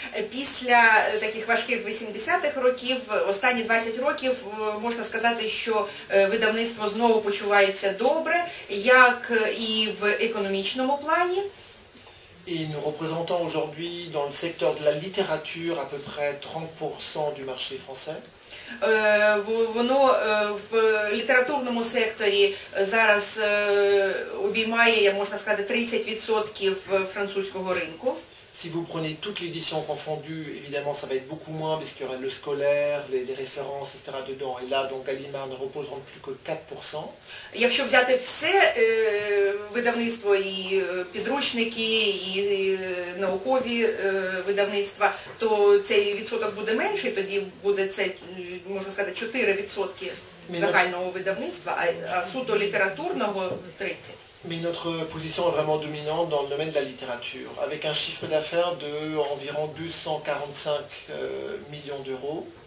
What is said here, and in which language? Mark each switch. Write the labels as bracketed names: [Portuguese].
[Ukrainian] Після таких важких 80-х років, останні 20 років, можна сказати, що видавництво знову почувається добре, як і в економічному плані. [French] Et nous représentons aujourd'hui dans le secteur de la littérature à peu près 30% du marché français. [Ukrainian] Воно в літературному секторі зараз обіймає, можна сказати, 30% французького ринку. [French] Si vous prenez toutes les éditions confondues, évidemment ça va être beaucoup moins parce qu'il y aura le scolaire, les références, etc. dedans. Et là, donc Gallimard ne représentent plus que 4%. [Ukrainian] Якщо взяти все видавництво, і підручники, і наукові видавництва, то цей відсоток буде менший, тоді буде це, можна сказати, 4%. загального видавництва, а суто літературного 30. [French] Mais notre position est vraiment dominante dans le domaine de la littérature, avec un chiffre d'affaires d'environ 245 millions d'euros.